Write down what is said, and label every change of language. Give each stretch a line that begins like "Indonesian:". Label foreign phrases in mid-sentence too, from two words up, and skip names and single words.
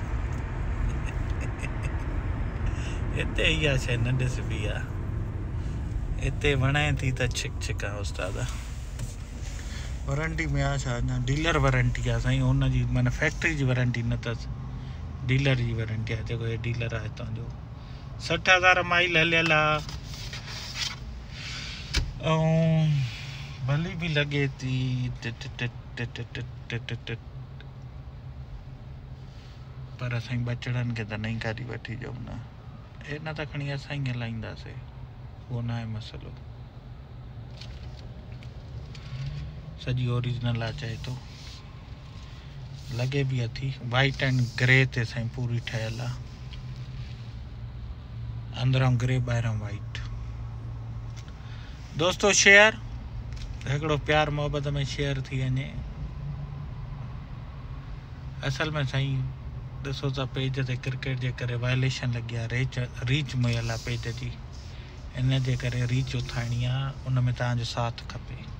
Sindhi: हिते इहा शइ न ॾिसबी आहे हिते वणाए थी त छिक छिक आहे उस्ताद वारंटी में आहे छा अञा
English: dealer warranty
Sindhi: आहे साईं हुनजी माना फैक्ट्री जी वारंटी न अथसि डीलर जी वारंटी आहे जेको हे डीलर आहे हितां जो 60,000 माइल हलियल आहे भली भी लगे थी पर असां बचड़न के त नहीं गाड़ी वठी जाऊं ना ए ना त खणी असां ही हलाईंदासीं वो ना है मसलो सजी ओरिजिनल आ चाहे तो लगे भी अथी
English: white and grey
Sindhi: ते साईं पूरी ठहियल आ अंदरों ग्रे ॿाहिरों वाइट दोस्तों शेयर हिकिड़ो प्यार मोहब्बत में शेयर थी वञे असल में साईं ॾिसो त पेज ते क्रिकेट जे करे वायलेशन लॻी आहे रीच मुयल आहे पेज जी इन जे करे रीच उथाइणी आहे उन में तव्हांजो साथ खपे